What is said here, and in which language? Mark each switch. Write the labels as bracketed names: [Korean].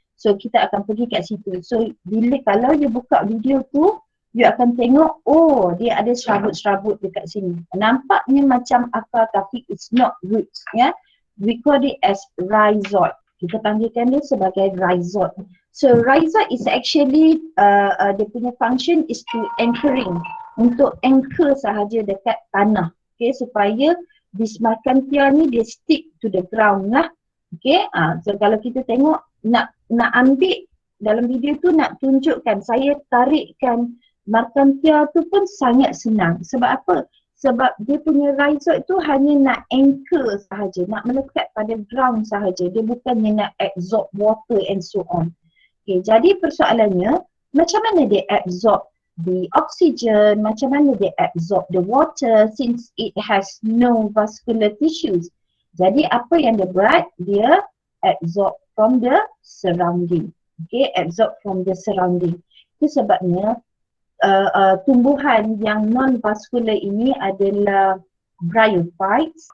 [Malay] So kita akan pergi kat situ. So kalau you buka video tu, you akan tengok, oh dia ada serabut-serabut dekat sini. Nampaknya macam akar tapi [English] it's not roots. [Malay] Ya. [English] We call it as rhizode. [Malay] Kita panggilkan dia sebagai rhizode. [English] So rhizode is actually, [Malay] dia punya [English] function is to anchoring. [Malay] Untuk anchor sahaja dekat tanah. Okay, supaya this Markantia ni dia [English] stick to the ground [Malay] lah. Okay, so kalau kita tengok, nak ambil dalam video tu nak tunjukkan, saya tarikkan Markantia tu pun sangat senang. Sebab apa? Sebab dia punya rhizode tu hanya nak anchor sahaja, nak melekat pada ground sahaja. Dia bukannya nak [English] absorb water and so on. Okay, [Malay] jadi persoalannya, macam mana dia [English] absorb the oxygen, [Malay] macam mana dia [English] absorb the water since it has no vascular tissues. [Malay] Jadi apa yang dia buat? [English] Dia absorb from the surrounding. Okay, absorb from the surrounding. [Malay] Itu sebabnya tumbuhan yang non-vascular ini adalah bryophytes.